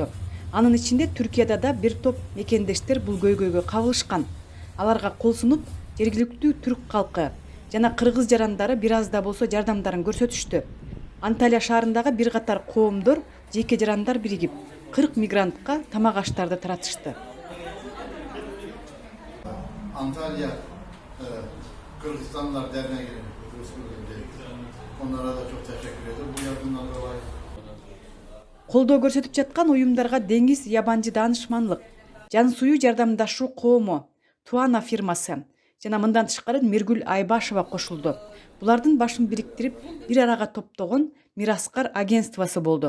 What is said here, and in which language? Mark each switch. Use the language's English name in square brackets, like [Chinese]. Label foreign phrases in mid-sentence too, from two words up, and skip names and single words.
[Kyrgyz] Анын ичинде Түркияда да бир топ мекендештер бул көйгөйгө кабылышкан. Аларга кол сунуп, жергиликтүү түрк калкы жана кыргыз жарандары бир аз да болсо жардамдарын көрсөтүштү. Анталия шаарындагы бир катар коомдор, жеке жарандар биригип, 40 мигрантка тамак аштарды таратышты. [Turkish] Antalya Kırgızistanlar Derneği onlara da çok teşekkür ederim. Bu yardımdan dolayı. [Kyrgyz] Колдоо көрсөтүп жаткан уюмдарга Деңиз ябанчы даанышманлык, Жан суу жардамдашуу коому, Туана фирмасы жана мындан тышкары Миргүл Айбашева кошулду. Булардын башын бириктирип, бир арага топтогон Мираскар агентствосы болду.